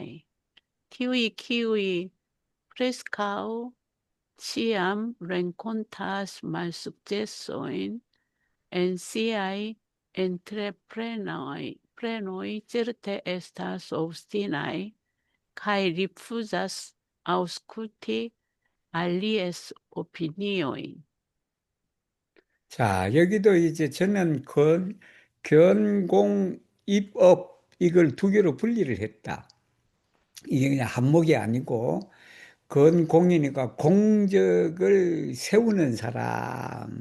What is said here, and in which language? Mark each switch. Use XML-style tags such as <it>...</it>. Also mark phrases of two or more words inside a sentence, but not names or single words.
<eo>Tiuj kiuj preskaŭ ĉiam renkontas malsukcesojn en siaj entreprenoj certe estas obstinaj kaj rifuzas aŭskulti alies opiniojn.</eo> <ko>자, 여기도 이제 저는 견공, 입업, 이걸 두 개로 분리를 했다. 이게 그냥 한목이 아니고, 건공이니까 공적을 세우는 사람.</ko>